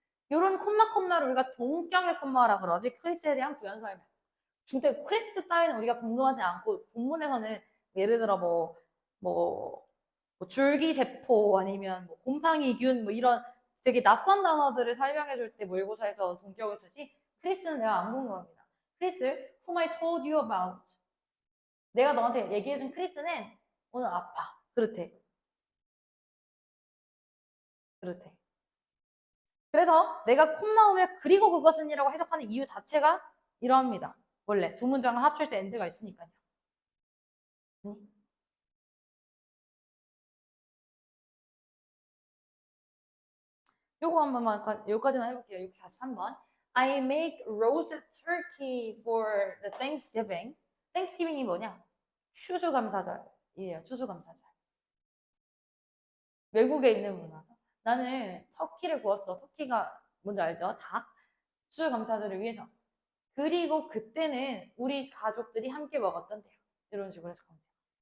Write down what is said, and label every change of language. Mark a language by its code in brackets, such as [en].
[ko] 이런 콤마를 우리가 동격의 콤마라 그러지. 크리스에 대한 부연 설명. 중대 크리스 따위는 우리가 궁금하지 않고 본문에서는 예를 들어 뭐 줄기세포 아니면 뭐 곰팡이균 뭐 이런 되게 낯선 단어들을 설명해 줄 때 모의고사에서 동격을 쓰지. 크리스는 내가 안 궁금합니다. [en] 크리스, whom I told you about. [ko] 내가 너한테 얘기해준 크리스는 오늘 아파. 그렇대. 그래서 내가 콤마 오면 그리고 그것은이라고 해석하는 이유 자체가 이러합니다. 원래 두 문장을 합칠 때 엔드가 있으니까요. 요거 한 번만 여기까지만 해볼게요. 643번. [en] I make roasted turkey for the Thanksgiving. [ko] Thanksgiving이 뭐냐? 추수감사절이에요. 추수감사절. 외국에 있는 문화. 나는 터키를 구웠어. 터키가 뭔지 알죠? 닭. 수감사들을 위해서. 그리고 그때는 우리 가족들이 함께 먹었던데요. 이런 식으로 해석하면 돼요.